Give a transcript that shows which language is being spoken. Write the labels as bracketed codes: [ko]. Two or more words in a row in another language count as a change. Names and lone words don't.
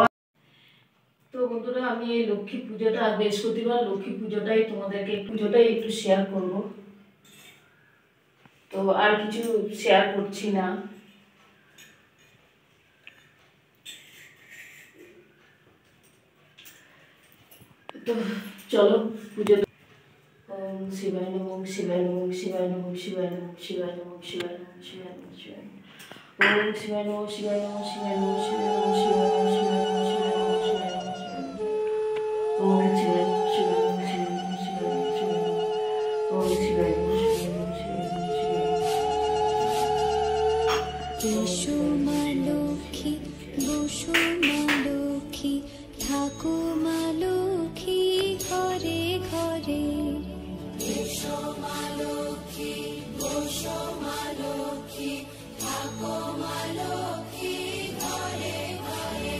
[bn] তো বন্ধুরা, আমি এই লক্ষ্মী পুজোটা, বৃহস্পতিবার লক্ষ্মী পুজোটাই একটু শেয়ার করব। তো আর কিছু শেয়ার করছি না। তো চলো পুজো। [sa] ওম শিবায় নমঃ শিবায় নমঃ শিবায় নমঃ শিবায় নমঃ শিবায় নমঃ শিবায় নমঃ শিবায় নমঃ শিবায় নমঃ। ওম শিবায় নমঃ শিবায় নমঃ শিবায় নমঃ শিবায় নমঃ শিবায় নমঃ শিবায় নমঃ শিবায় নমঃ শিবায় নমঃ শিবায় নমঃ। ওম শিবায় নমঃ শিবায় নমঃ শিবায় নমঃ শিবায় নমঃ শিবায় নমঃ। ওম শিবায় নমঃ শিবায় নমঃ শিবায় নমঃ শিবায় নমঃ। [bn] এসো মা লক্ষ্মী, বসো মা লক্ষ্মী, থাকো মা লক্ষ্মী ঘরে ঘরে। এসো মা লক্ষ্মী, বসো মা লক্ষ্মী, থাকো মা লক্ষ্মী ঘরে ঘরে।